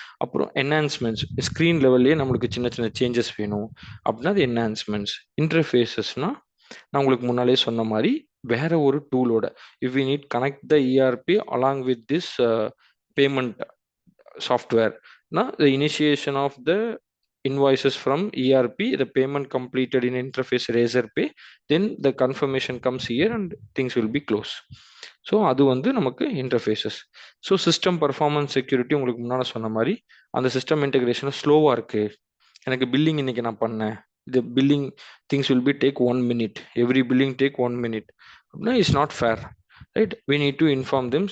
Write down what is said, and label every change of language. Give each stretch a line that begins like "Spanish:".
Tamil: அப்புறம் enhancements, screen லெவல்லே நம்மளுக்கு சின்ன சின்ன சேஞ்சஸ் வேணும் அப்படின்னா அது என்ஹான்ஸ்மெண்ட்ஸ். இன்டர்ஃபேஸஸ்னால் நான் உங்களுக்கு முன்னாலே சொன்ன மாதிரி வேற ஒரு டூலோட.
English: If we need connect the ERP along with this payment software. Now, the initiation of the invoices from ERP, the payment completed in interface Razorpay, then the confirmation comes here and things will be closed.
Tamil: So அது வந்து நமக்கு interfaces. So system performance security உங்களுக்கு முன்னால் சொன்ன மாதிரி அந்த system integration ஸ்லோவாக இருக்குது. எனக்கு பில்லிங் இன்னைக்கு நான் பண்ணேன், இது
English: billing things will be take 1 minute, every billing take 1 minute
Tamil: அப்படின்னா
English: It's not fair, right? We need to inform them.